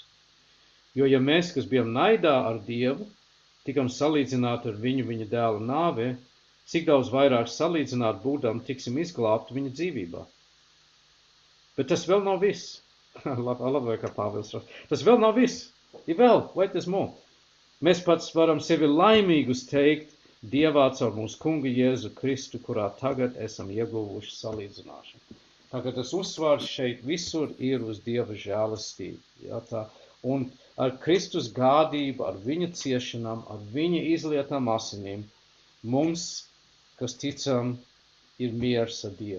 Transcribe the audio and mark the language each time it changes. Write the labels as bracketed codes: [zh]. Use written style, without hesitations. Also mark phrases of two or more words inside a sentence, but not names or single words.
[lv] Jo ja mēs, kas bijām naidā ar Dievu, tikam salīdzināti ar viņu viņa dēla nāvē, cik daudz vairāk salīdzināt būdam, tiksim izglābt viņa dzīvībā. Bet tas vēl nav viss. Labi, kā Pāvils raksta. Tas vēl nav viss. Ir vēl, [en] wait, there's more. [lv] Mēs pats varam sevi laimīgus teikt Dievā caur mūsu kungu Jēzu Kristu, kurā tagad esam ieguvuši salīdzināšanu. Tagad tas uzsvars šeit visur ir uz Dieva žēlastību. Ja, tā. Un ar Kristus gādību, ar viņa ciešanām, ar viņa izlietām asinīm, mums, kas ticam, ir miers ar Dievu.